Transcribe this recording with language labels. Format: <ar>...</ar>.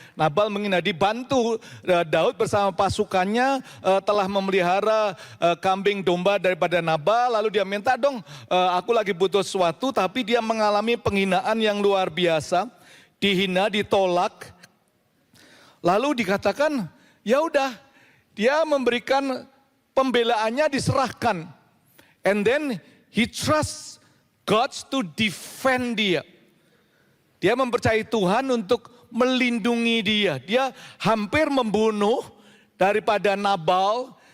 <id>Nabal menghina, dibantu Daud bersama pasukannya telah memelihara kambing domba daripada Nabal. Lalu dia minta dong, aku lagi butuh sesuatu, tapi dia mengalami penghinaan yang luar biasa. Dihina, ditolak. Lalu dikatakan, ya udah, dia memberikan pembelaannya diserahkan.</id> <en>And then he trusts God to defend</en> <id>dia. Dia mempercayai Tuhan untuk melindungi dia. Dia hampir membunuh daripada Nabal.</id>